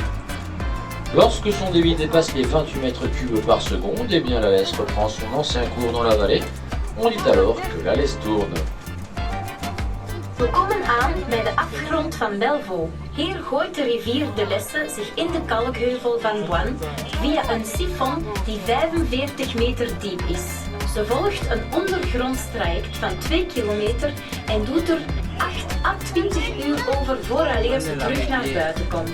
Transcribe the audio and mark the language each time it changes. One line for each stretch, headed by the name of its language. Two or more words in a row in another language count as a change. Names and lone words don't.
French: Lorsque son débit dépasse les 28 mètres cubes par seconde, eh bien la Lesse reprend son ancien cours dans la vallée. On dit alors que la Lesse tourne.
Dutch: We komen aan bij de afgrond van Belvaux. Hier gooit de rivier de Lesse zich in de kalkheuvel van Boine via een sifon die 45 meter diep is. Ze volgt een ondergronds traject van 2 kilometer en doet er 8 à 20 uur over vooraleer ze terug naar buiten komt.